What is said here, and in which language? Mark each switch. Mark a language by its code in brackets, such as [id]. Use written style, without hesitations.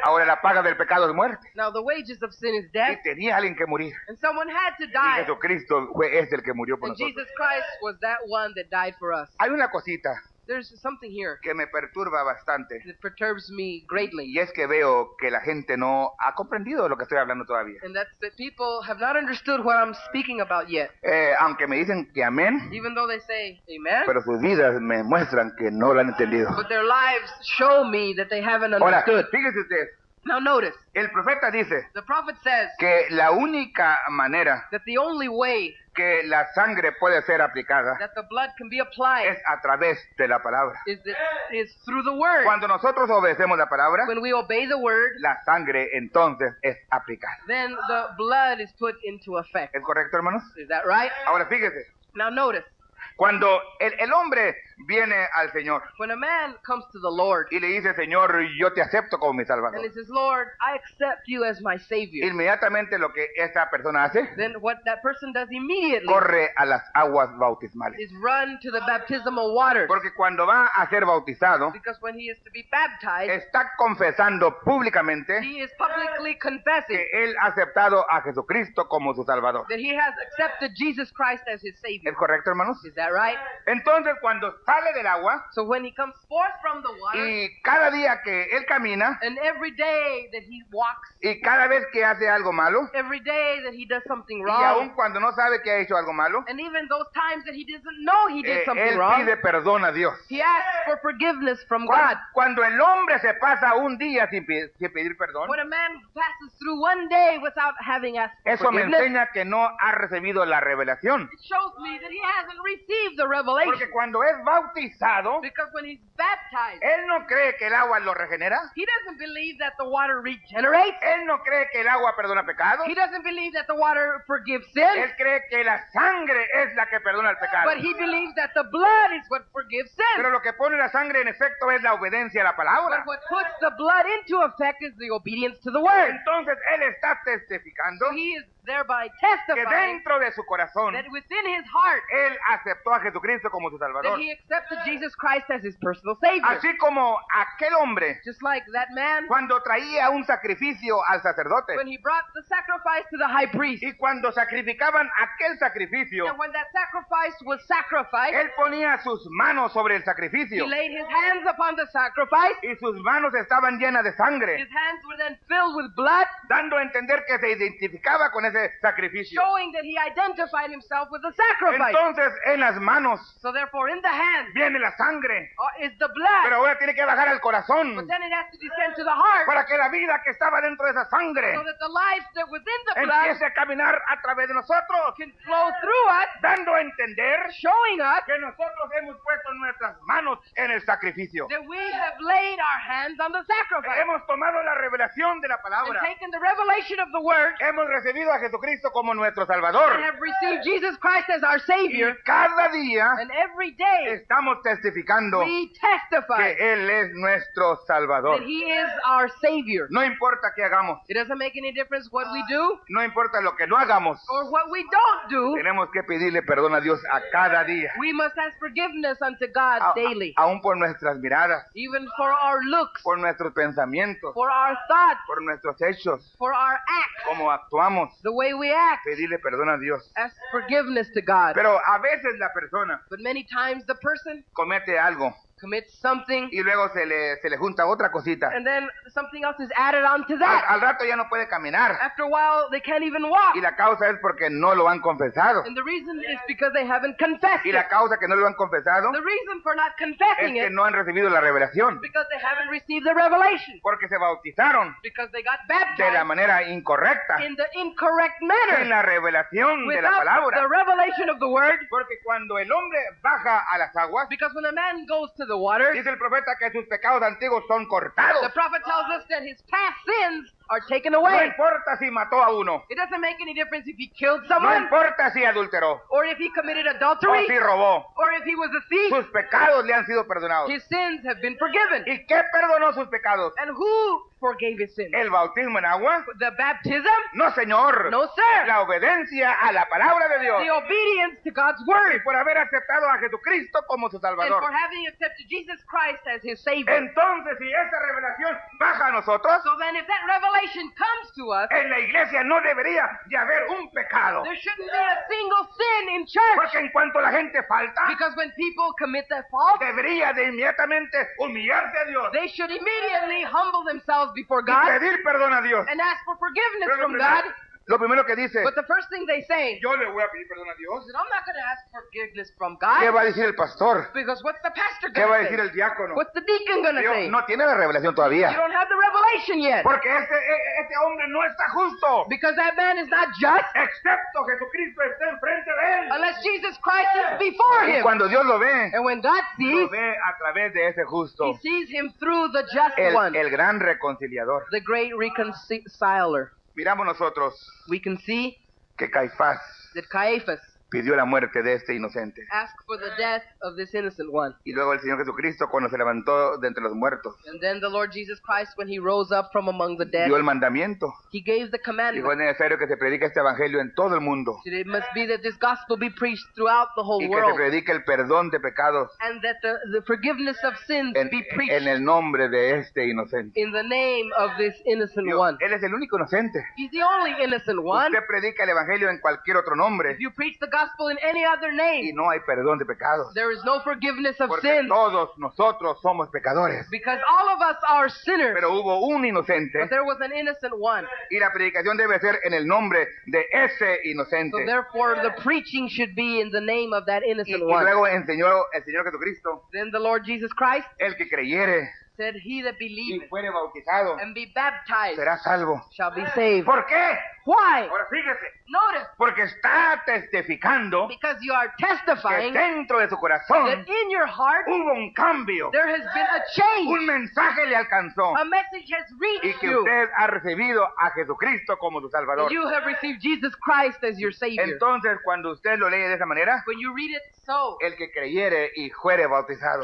[es] Ahora la paga del pecado es muerte. [en] Now the wages of sin is [es] Y [en] death, [es] tenía alguien que morir. [en] and someone had to [es] Y [en] die. [es] Jesucristo es el que murió por [en] And [es] nosotros. [en] Jesus Christ was that one that died for us. [es] Hay una cosita [en] There's something here [es] que me perturba bastante. [en] that perturbs me greatly, [es] Y es que veo que la gente no ha comprendido lo que estoy hablando todavía. [en] and that's that people have not understood what I'm speaking about yet. [es] Aunque me dicen que amén, [en] Even though they say amen, [es] pero sus vidas me muestran que no lo han entendido. [en] but their lives show me that they haven't [es] Ahora, [en] understood. [es] fíjese usted, [en] Now notice, [es] el profeta dice [en] the prophet says [es] que la única manera [en] that the only way [es] que la sangre puede ser aplicada [en] that the blood can be applied [es] es a través de la palabra. [en] is through the word. [es] Cuando nosotros obedecemos la palabra, [en] When we obey the word, [es] la sangre entonces es aplicada. [en] then the blood is put into effect. [es] ¿Es correcto, hermanos? [en] Is that right? [es] Ahora fíjese, [en] Now notice, [es] cuando el hombre viene al Señor [en] when a man comes to the Lord [es] y le dice, Señor, yo te acepto como mi [en] and [es] Salvador, [en] he says, Lord, I accept you as my Savior, [es] inmediatamente lo que esa persona hace, [en] then what that person does immediately [es] corre a las aguas bautismales. [en] is run to the baptismal waters. [es] Porque cuando va a ser bautizado, [en] Because when he is to be baptized, [es] está confesando públicamente [en] he is publicly confessing [es] que él ha aceptado a Jesucristo como su Salvador. [en] that he has accepted Jesus Christ as his Savior. [es] ¿Es correcto, hermanos? [en] Is that right? [es] Entonces, cuando sale del agua [en] So when he comes forth from the water, [es] y cada día que él camina [en] and every day that he walks, [es] y cada vez que hace algo malo, [en] every day that he does something [es] y aun [en] wrong, [es] cuando no sabe que ha hecho algo malo, [en] and even those times that he doesn't know he did something [es] él [en] wrong, [es] pide perdón a Dios. [en] he asks for forgiveness from God. [es] Cuando el hombre se pasa un día sin pedir perdón, [en] When a man passes through one day without having asked for [es] eso me [en] forgiveness, [es] enseña que no ha recibido la revelación. [en] it shows me that he hasn't received the revelation. [es] Porque cuando es bautizado, [en] Because when he's baptized, [es] él no cree que el agua lo regenera. [en] he doesn't believe that the water regenerates. [es] Él no cree que el agua perdona pecados. [en] He doesn't believe that the water forgives sin. [es] Él cree que la sangre es la que perdona el pecado. [en] But he believes that the blood is what forgives sin. [es] Pero lo que pone la sangre en efecto es la obediencia a la palabra. [en] But what puts the blood into effect is the obedience to the word. [es] Entonces él está testificando [en] So he is thereby [es] que [en] testifying [es] dentro de su corazón [en] that within his heart, [es] él aceptó aceptó a Jesucristo como su [en] that [es] Salvador. [en] he accepted Jesus Christ as his personal Savior. [es] Así como aquel hombre, [en] Just like that man, [es] cuando traía un sacrificio al sacerdote, [en] when he brought the sacrifice to the high priest, [es] y cuando sacrificaban aquel sacrificio, [en] and when that sacrifice was sacrificed, [es] él ponía sus manos sobre el [en] he [es] sacrificio, [en] laid his hands upon the sacrifice. [es] y sus manos estaban llenas de sangre, [en] His hands were then filled with blood, [es] dando a entender que se identificaba con ese sacrificio. [en] showing that he identified himself with the sacrifice. [es] Entonces, en las manos [en] So therefore, in the hand [es] viene la sangre, [en] is the blood, [es] pero ahora tiene que bajar al corazón [en] but then it has to descend to the heart, [es] para que la vida que estaba dentro de esa sangre [en] so that the life that was in the blood [es] empiece a caminar a través de nosotros, [en] can flow through us, [es] dando a entender [en] showing us [es] que nosotros hemos puesto nuestras manos en el sacrificio. [en] that we have laid our hands on the sacrifice [es] Hemos tomado la revelación de la [en] and [es] palabra. [en] taken the revelation of the word [es] Hemos recibido a Jesucristo como nuestro [en] and [es] Salvador. [en] have received Jesus Christ as our [es] Y [en] Savior, [es] cada día [en] and every day [es] estamos testificando [en] we testify [es] que Él es nuestro Salvador. [en] that He is our Savior. [es] No importa qué hagamos, [en] It doesn't make any difference what we do [es] no importa lo que no hagamos, [en] or what we don't do. [es] tenemos que pedirle perdón a Dios a cada día, [en] We must ask forgiveness unto God daily, [es] aún por nuestras miradas, [en] even for our looks, [es] por nuestros pensamientos, [en] for our thoughts, [es] por nuestros hechos, [en] for our acts, [es] cómo actuamos, [en] the way we act. [es] pedirle perdón a Dios. [en] Ask forgiveness to God. [es] Pero a veces la persona [en] But many times the person [es] comete algo [en] commits something, [es] y luego se le junta otra cosita. [en] and then something else is added on to [es] Al, [en] that. [es] al rato ya no puede caminar [en] After a while, they can't even walk. [es] y la causa es porque no lo han confesado. [en] And the reason is because they haven't confessed [es] Y [en] it. [es] la causa que no lo han confesado [en] The reason for not [es] es [en] confessing [es] que [en] it [es] no han recibido la revelación, [en] is because they haven't received the revelation. [es] porque se bautizaron [en] Because they got [es] de la [en] baptized [es] manera incorrecta [en] in the incorrect [es] en [en] manner [es] la revelación de la [en] without the [es] palabra. [en] revelation of the word. [es] Porque cuando el hombre baja a las aguas, [en] Because when a man goes to the waters, [es] dice el profeta que sus pecados antiguos son cortados. [en] the prophet tells us that his past sins are taken [es] No [en] away. [es] importa si mató a uno, [en] It doesn't make any difference if he killed [es] no [en] someone, [es] importa si adulteró [en] or if he committed [es] o [en] adultery, [es] si robó, [en] or if he was a thief. [es] sus pecados le han sido perdonados. [en] His sins have been forgiven. [es] ¿Y qué perdonó sus pecados? [en] And who forgave his sins? [es] ¿El bautismo en agua? [en] The baptism? [es] No, señor. [en] No, sir. [es] La obediencia a la palabra de Dios. [en] The obedience to God's [es] Y [en] word. [es] por haber aceptado a Jesucristo como su [en] And for [es] Salvador. [en] having accepted Jesus Christ as his Savior. [es] Entonces, si esa revelación baja a nosotros, [en] So then if that revelation comes to us, [es] en la iglesia no debería de haber un pecado. [en] there shouldn't be a single sin in church. [es] Porque en cuanto la gente falta, [en] Because when people commit that fault, [es] debería de inmediatamente humillarse a Dios [en] they should immediately humble themselves before [es] y [en] God [es] pedir perdón a Dios. [en] and ask for forgiveness [es] Pero [en] from God. [es] lo primero que dice, [en] But the first thing they say [es] yo le voy a pedir perdón a Dios. [en] is that I'm not going to ask forgiveness from [es] ¿Qué [en] God. [es] va a decir el pastor? [en] Because what's the pastor [es] ¿Qué [en] going [es] va a [en] to [es] decir [en] say? [es] el diácono? [en] What's the deacon going to [es] Dios [en] say? [es] no tiene la revelación [en] You [es] todavía. [en] don't have the revelation yet. [es] Porque este hombre no está justo. [en] Because that man is not just [es] Excepto Jesucristo esté enfrente de él. [en] unless Jesus Christ is before [es] Y [en] him. [es] cuando Dios lo ve, [en] And when God [es] lo [en] sees, [es] ve a través de ese justo. [en] he sees him through the just one, [es] El gran reconciliador. [en] the great reconciler. [es] Miramos nosotros [en] We can see [es] que Caifás [en] that Caiaphas [es] pidió la muerte de este inocente. [en] asked for the death of this innocent one. [es] Y luego el Señor Jesucristo, cuando se levantó de entre los muertos, [en] And then the Lord Jesus Christ, when he rose up from among the dead, [es] dio el mandamiento. [en] he gave the [es] Dijo, [en] commandment [es] es necesario que se predique este evangelio en todo el mundo. [en] that it must be that this gospel be preached throughout the whole [es] Y que se [en] world, [es] predique el perdón de pecados [en] and that the forgiveness of sins be [es] en [en] preached [es] el nombre de este inocente. [en] in the name of this innocent [es] Dios, [en] one. [es] Él es el único inocente. [en] He's the only innocent one. [es] Usted predica el evangelio en cualquier otro nombre [en] If you preach the gospel in any other [es] y [en] name, [es] no hay perdón de pecados. [en] there is no forgiveness of [es] Porque [en] sins, [es] todos nosotros somos pecadores. [en] because all of us are sinners. [es] Pero hubo un inocente [en] But there was an innocent one. [es] y la predicación debe ser en el nombre de ese [en] So [es] inocente. [en] therefore the preaching should be in the name of that [es] Y [en] innocent one. [es] luego enseñó el Señor Jesucristo, [en] Then the Lord Jesus Christ [es] el que creyere [en] said, he that [es] y [en] believeth [es] fuere bautizado [en] and be baptized [es] será salvo. [en] shall be saved. [es] ¿Por qué? [en] Why? [es] Ahora fíjese, [en] Notice, [es] porque está testificando [en] because you are [es] que [en] testifying [es] dentro de su [en] that [es] corazón [en] in your heart [es] hubo un cambio, [en] there has been a change. [es] un mensaje le alcanzó [en] A message has [es] y [en] reached [es] que [en] you. [es] usted ha recibido a Jesucristo como su Salvador. [en] And you have received Jesus Christ as your Savior. [es] Entonces, cuando usted lo lee de esa manera, [en] When you read it so, [es] el que creyere y fuere bautizado,